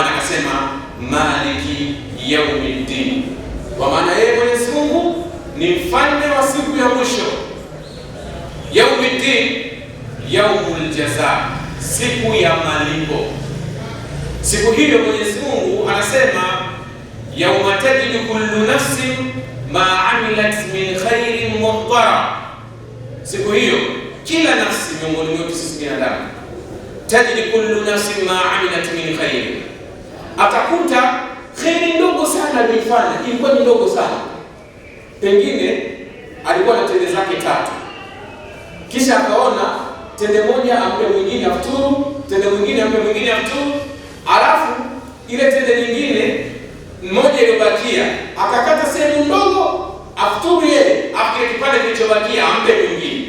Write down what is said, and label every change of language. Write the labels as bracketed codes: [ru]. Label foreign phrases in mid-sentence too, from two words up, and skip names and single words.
[sw] Ndio maana akasema [ar] مالك يوم الدين, [sw] kwa maana yeye Mwenyezi Mungu ni mfalme wa siku ya mwisho. [ar] يوم الدين يوم الجزاء, [sw] siku ya malipo. Siku hiyo Mwenyezi Mungu anasema [ar] يوم تجد كل نفس ما عملت من خير محضرا. [sw] Siku hiyo kila nafsi miongoni mwetu sisi binadamu, [ar] تجد كل نفس ما عملت من خير, [sw] atakuta kheri ndogo sana alifanya, ilikuwa ni ndogo sana. Pengine alikuwa na tende zake 3, kisha akaona tende moja ampe mwingine afuturu, tende mwingine ampe mwingine afuturu, alafu ile tende nyingine mmoja iliyobakia akakata sehemu ndogo afuturu yeye, afu kile kipande kilichobakia ampe mwingine.